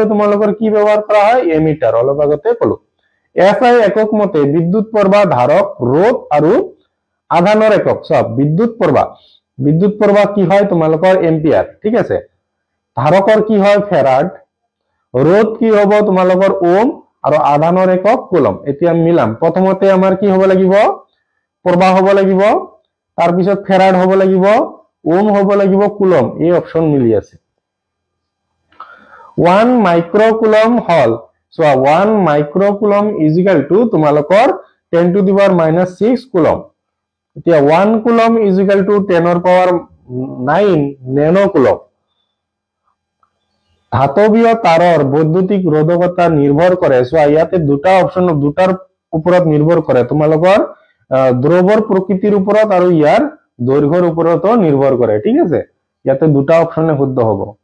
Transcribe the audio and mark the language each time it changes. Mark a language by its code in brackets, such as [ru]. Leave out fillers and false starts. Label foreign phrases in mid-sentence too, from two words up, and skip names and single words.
[as] তোমালোকৰ কি ব্যৱহাৰ কৰা হয় এমিটাৰ অলপ আগতে কলো এসআই একক মতে বিদ্যুৎ প্ৰবাহ ধাৰক রোধ আৰু আধানৰ একক সব বিদ্যুৎ প্রবাহ কি হয় তোমালোকৰ এম্পিয়াৰ ঠিক আছে ধাৰকৰ কি হয় ফেৰাড রোধ কি হ'ব তোমালোকৰ ওহম আৰু আধানৰ একক কুলম এতিয়া মিলাম প্ৰথমতে আমাৰ কি হ'ব লাগিব প্ৰবাহ হ'ব লাগিব তাৰ পিছত ফেৰাড হ'ব লাগিব ওহম হ'ব লাগিব কুলম এই অপচন মিলি আছে 1 মাইক্রোকুলম হল সো 1 মাইক্রোকুলম [en] is equal to [as] তোমালোকৰ [en] 10 to the power -6 [as] কুলম এতিয়া 1 কুলম [en] is equal to [as] 10 ৰ পাৱাৰ 9 নেনো কুলম ধাতৱীয় তাৰৰ বৈদ্যুতিক ৰোধকতা নিৰ্ভৰ কৰে সো ইয়াতে দুটা অপচন দুটাৰ ওপৰত নিৰ্ভৰ কৰে তোমালোকৰ দ্ৰৱৰ প্ৰকৃতিৰ ওপৰত আৰু ইয়াৰ দৈৰ্ঘ্যৰ ওপৰতো নিৰ্ভৰ কৰে ঠিক আছে ইয়াতে দুটা অপচনে শুদ্ধ হ'ব